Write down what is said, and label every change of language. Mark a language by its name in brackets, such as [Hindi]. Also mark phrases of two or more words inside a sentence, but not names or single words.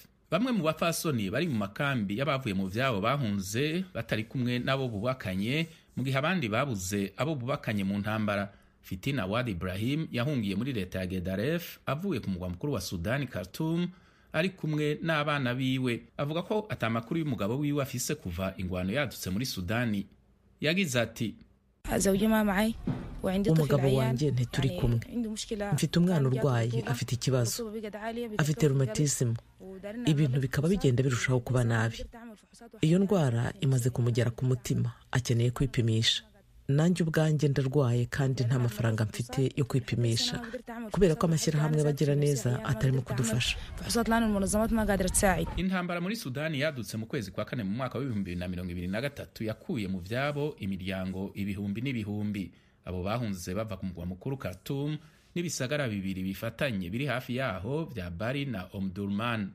[Rundi] Bamwe mu bapfasoni bari mu makambi y'abavuye mu vyabo bahunze batari kumwe nabo bubakanye, mu gihe abandi babuze abo bubakanye mu ntambara. Fitina Awad Ibrahim yahungiye muri leta ya Gedaref avuye ku mugwa mukuru wa Sudani Khartoum ari kumwe n'abana biwe. Avuga ko atamakuru y'umugabo wiwe afise kuva ingwano yadutse muri Sudani. Yagize ati, [Kinyarwanda] umugabo wanjye ntituri kumwe, mfite umwana urwaye, afite ikibazo, afite rheumatism, ibintu bikaba bigenda birushaho kuba nabi. Iyo ndwara imaze kumugera ku mutima, akeneye kwipimisha. Nanjye ubwanjye ndarwaye kandi nta mafaranga mfite yo kwipimisha kubera ko amashyirahamwe bagira neza atarimo kudufasha. [Rundi] Intambara muri Sudani yadutse mu kwezi kwa kane mu mwaka wa 2023 yakuye mu vyabo imiryango ibihumbi n'ibihumbi. Abo bahunze bava ku mugwa mukuru Khartoum n'ibisagara bibiri bifatanye biri hafi yaho vya Bari na Omdurman.